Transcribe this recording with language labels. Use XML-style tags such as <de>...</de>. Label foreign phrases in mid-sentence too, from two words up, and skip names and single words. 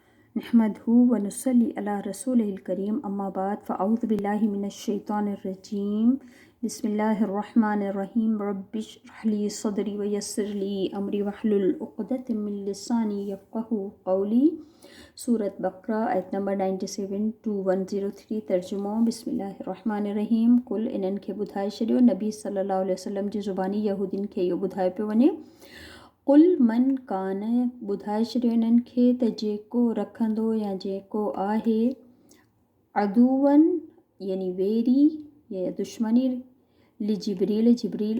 <ar>نحمده ونصلي على رسوله الكريم أما بعد فأعوذ بالله من الشيطان الرجيم بسم الله الرحمن الرحيم رب اشرح لي صدري ويسر لي أمري واحلل عقدة من لساني يفقهوا قولي.</ar> <sd>सूरत बकरा आयत नंबर 97 to 103 तर्जुमो। बिस्मिल्लाहिर्रहमानिर्रहीम। कुल इन्हनि खे ॿुधाए छॾियो, नबी</sd> <ar>صلى الله عليه وسلم</ar> <sd>जी ज़ुबानी यहूदिन खे इहो ॿुधाए पियो वञे।</sd> <ar>قل من كان,</ar> <sd>ॿुधाए छॾियो इन्हनि खे त जेको रखंदो या जेको आहे अदुवन यानी वेरी या दुश्मनी</sd> <ar>لجبريل</ar>